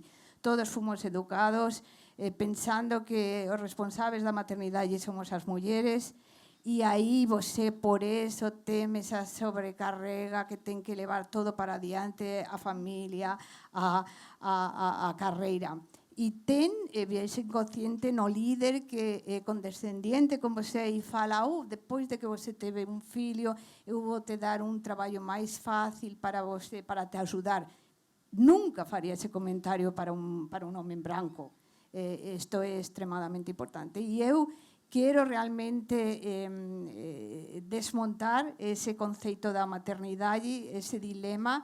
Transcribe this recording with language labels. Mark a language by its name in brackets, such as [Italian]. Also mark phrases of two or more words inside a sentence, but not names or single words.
[Galician] Todos fomos educados pensando que os responsáveis da maternidade somos as mulleres, e aí você, por eso, teme esa sobrecarrega que ten que levar todo para adiante, a familia, a carreira. E ten ese inconsciente no líder que é condescendiente con você e fala: depois de que você teve un filho, eu vou te dar un traballo máis fácil para você, para te ajudar. Nunca faría ese comentario para un home branco. Isto é extremadamente importante. E eu quero realmente desmontar ese conceito da maternidade, ese dilema.